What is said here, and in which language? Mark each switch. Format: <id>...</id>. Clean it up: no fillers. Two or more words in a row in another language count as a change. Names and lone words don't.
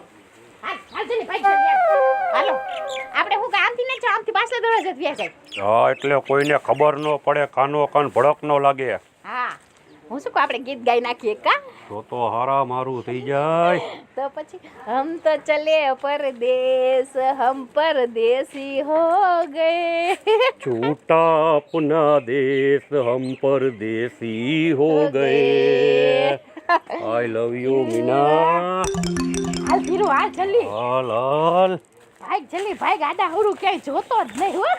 <gu>હાલ હાલ જલ્દી ભાઈ જલ્દી હાલો આપણે હું કે આમથી નહીં આમથી પાછલા દરવાજે વ્યા જાય હા એટલે કોઈને ખબર ન પડે કાનો કાન ભડક ન લાગે હા હું શું કહું આપણે ગીત ગાઈ નાખીએ કા તો હારા મારું થઈ જાય તો પછી</gu> <hi>हम तो चले परदेस हम परदेसी हो गए छूटा अपना देश हम परदेसी हो गए</hi> <en>I love you</en> <hi>मीना</hi> <gu>હાલ ધીરો હાલ જલ્દી હાલ હાલ ભાઈ જલ્દી ભાઈ ગાડા હરું ક્યાંય જોતો જ નહીં હો</gu>